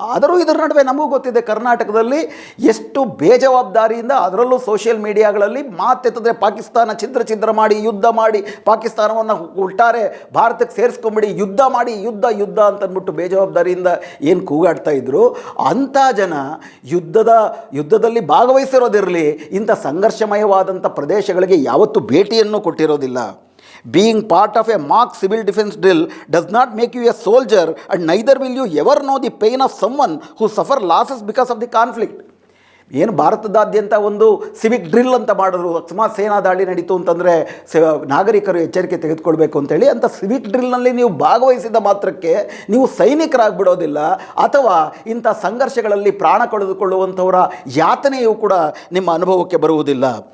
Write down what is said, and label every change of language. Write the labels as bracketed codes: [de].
[kn] ಆದರೂ ಇದರ ನಡುವೆ ನಮಗೂ ಗೊತ್ತಿದೆ ಕರ್ನಾಟಕದಲ್ಲಿ ಎಷ್ಟು ಬೇಜವಾಬ್ದಾರಿಯಿಂದ, ಅದರಲ್ಲೂ ಸೋಷಿಯಲ್ ಮೀಡಿಯಾಗಳಲ್ಲಿ ಮಾತೆತ್ತಿದ್ರೆ ಪಾಕಿಸ್ತಾನ ಛಿದ್ರ ಮಾಡಿ ಯುದ್ಧ ಮಾಡಿ ಪಾಕಿಸ್ತಾನವನ್ನು ಉಲ್ಟಾರೆ ಭಾರತಕ್ಕೆ ಸೇರಿಸ್ಕೊಂಬಿಡಿ, ಯುದ್ಧ ಮಾಡಿ ಯುದ್ಧ ಅಂತಂದ್ಬಿಟ್ಟು ಬೇಜವಾಬ್ದಾರಿಯಿಂದ ಏನು ಕೂಗಾಡ್ತಾ ಇದ್ರು, ಅಂಥ ಜನ ಯುದ್ಧದಲ್ಲಿ ಭಾಗವಹಿಸಿರೋದಿರಲಿ, ಇಂಥ ಸಂಘರ್ಷಮಯವಾದಂಥ ಪ್ರದೇಶಗಳಿಗೆ ಯಾವತ್ತೂ ಭೇಟಿಯನ್ನು ಕೊಟ್ಟಿರೋದಿಲ್ಲ. [en] Being part of a mock civil defense drill does not make you a soldier, and neither will you ever know the pain of someone who suffer losses because of the conflict. [kn] ಏನು ಭಾರತದಾದ್ಯಂತ ಒಂದು Civic drill ಅಂತ ಮಾಡಿದ್ರು, ಅಕಸ್ಮಾತ್ ಸೇನಾ ದಾಳಿ ನಡೀತು ಅಂತಂದರೆ ನಾಗರಿಕರು ಎಚ್ಚರಿಕೆ ತೆಗೆದುಕೊಳ್ಬೇಕು ಅಂತೇಳಿ. ಅಂಥ ಸಿವಿಕ್ ಡ್ರಿಲ್ನಲ್ಲಿ ನೀವು ಭಾಗವಹಿಸಿದ ಮಾತ್ರಕ್ಕೆ ನೀವು ಸೈನಿಕರಾಗ್ಬಿಡೋದಿಲ್ಲ, ಅಥವಾ ಇಂಥ ಸಂಘರ್ಷಗಳಲ್ಲಿ ಪ್ರಾಣ ಕಳೆದುಕೊಳ್ಳುವಂಥವರ ಯಾತನೆಯೂ ಕೂಡ ನಿಮ್ಮ ಅನುಭವಕ್ಕೆ ಬರುವುದಿಲ್ಲ.